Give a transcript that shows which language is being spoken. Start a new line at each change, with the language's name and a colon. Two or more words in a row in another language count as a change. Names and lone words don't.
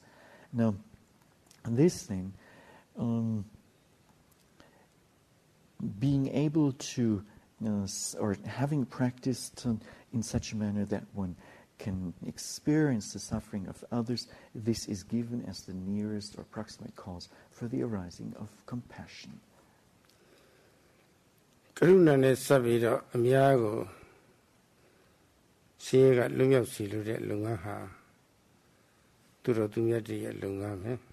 English: Now, this thing, being able to, or having practiced in such a manner that one can experience the suffering of others, this is given as the nearest or proximate cause for the arising of compassion.
Burmese: ကရုဏာနဲ့ဆက်ပြီးတော့အများကိုဆင်းရဲကလွတ်မြောက်စေလိုတဲ့လုပ်ငန်းဟာသူတော်သူမြတ်တွေရဲ့လုပ်ငန်းပဲ